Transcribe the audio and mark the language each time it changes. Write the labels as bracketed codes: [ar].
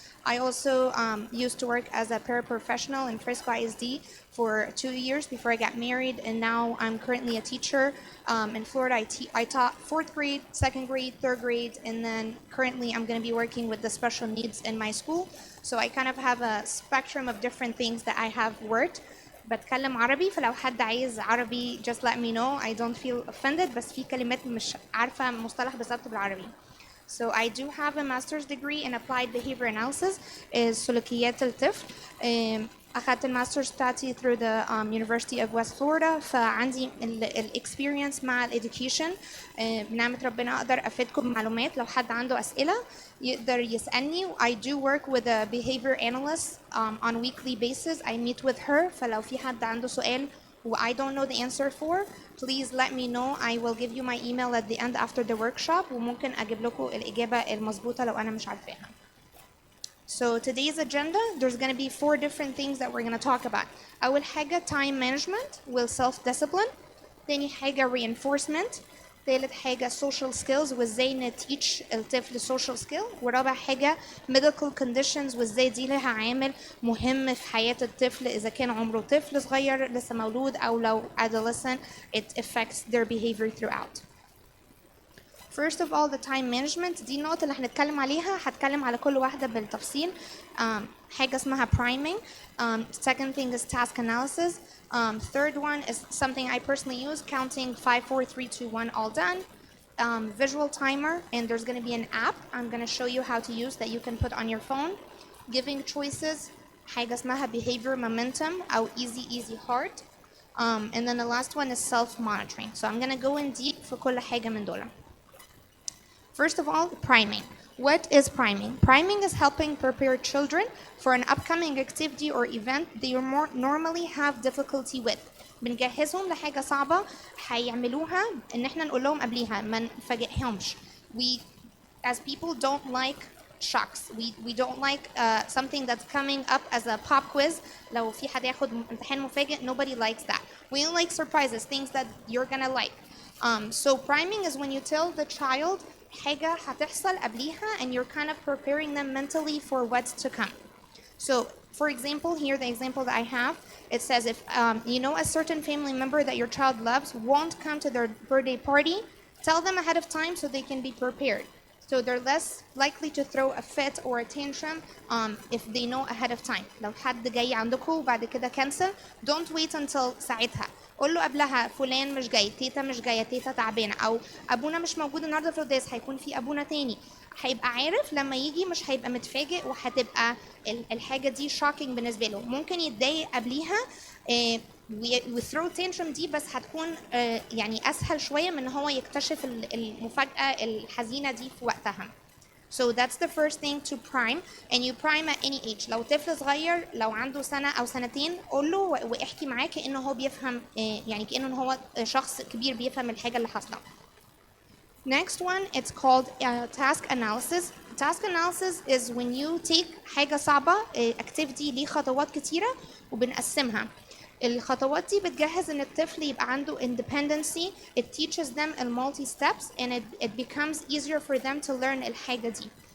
[en] I also used to work as a paraprofessional in Frisco ISD for 2 years before I got married, and now I'm currently a teacher in Florida. I taught 4th grade, 2nd grade, 3rd grade, and then currently I'm going to be working with the special needs in my school. So I kind of have a spectrum of different things that I have worked. [ar] بتكلم عربي فلو حد عايز عربي [en] just let me know. I don't feel offended [ar] بس في كلمات مش عارفة مصطلح بالظبط بالعربي. [en] So I do have a master's degree in applied behavior analysis is [ar] سلوكيات الطفل. أخدت الماسترز بتاعتي [en] through the University of West Florida [ar] فعندي الاكسبيرينس مع الإديوكيشن. بنعمة ربنا أقدر أفيدكم بمعلومات لو حد عنده أسئلة يقدر يسألني. [en] I do work with a behavior analyst on weekly basis. I meet with her [ar] فلو في حد عنده سؤال [en] who I don't know the answer for, please let me know. I will give you my email at the end after the workshop [ar] وممكن أجيب لكم الإجابة المظبوطة لو أنا مش عارفاها. [en] So today's agenda, there's going to be 4 different things that we're going to talk about. [ar] أول حاجة time management self-discipline. تاني حاجة reinforcement. ثالث حاجة social skills وازاي نتيتش الطفل social skill. ورابع حاجة medical conditions وازاي دي لها عامل مهم في حياة الطفل إذا كان عمره طفل صغير لسه مولود أو لو adolescent, [en] it affects their behavior throughout. First of all, the time management [ar] دي النقطة اللي هنتكلم عليها. هتكلم على كل واحدة بالتفصيل. حاجة اسمها priming. [en] Second thing is task analysis. Third one is something I personally use, counting 5, 4, 3, 2, 1, all done. Visual timer, and there's going to be an app I'm going to show you how to use that you can put on your phone. Giving choices. [ar] حاجة اسمها [en] behavior momentum أو easy hard. And then the last one is self-monitoring. So I'm going to go in deep for [ar] كل حاجة من دول. [en] First of all, priming. What is priming? Priming is helping prepare children for an upcoming activity or event they normally have difficulty with. [ar] بنجهزهم لحاجة صعبة هيعملوها إن إحنا نقول لهم قبليها ما نفاجئهمش. [en] We as people don't like shocks. We don't like something that's coming up as a pop quiz. [ar] لو في حد ياخد امتحان مفاجئ, [en] nobody likes that. We don't like surprises, things that you're gonna like. So priming is when you tell the child [ar] حاجة هتحصل قبليها [en] and you're kind of preparing them mentally for what's to come. So, for example, here the example that I have, it says if you know a certain family member that your child loves won't come to their birthday party, tell them ahead of time so they can be prepared. So they're less likely to throw a fit or a tantrum if they know ahead of time. [ar] لو حد جاي عندكم وبعد كده cancel, [en] don't wait until [ar] ساعتها. قول له قبلها فلان مش جاي، تيتا مش جايه، تيتا تعبانه، او ابونا مش موجود النهارده في القداس، هيكون في ابونا تاني. هيبقى عارف لما يجي مش هيبقى متفاجئ، وهتبقى الحاجه دي shocking بالنسبه له. ممكن يتضايق قبليها وثرو تانترم دي، بس هتكون يعني اسهل شويه من ان هو يكتشف المفاجاه الحزينه دي في وقتها. [en] So that's the first thing to prime, and you prime at any age. [ar] لو طفل صغير لو عنده سنة أو سنتين قول له واحكي معاه كأنه هو بيفهم، يعني كأنه هو شخص كبير بيفهم الحاجة اللي حاصلة. [en] Next one, it's called task analysis. Task analysis is when you take [ar] حاجة صعبة [en] activity [ar] ليه خطوات كتيرة وبنقسمها. الخطوات دي بتجهز ان الطفل يبقى عنده independency. [en] It teaches them a multi steps and it becomes easier for them to learn [ar] الحاجة دي.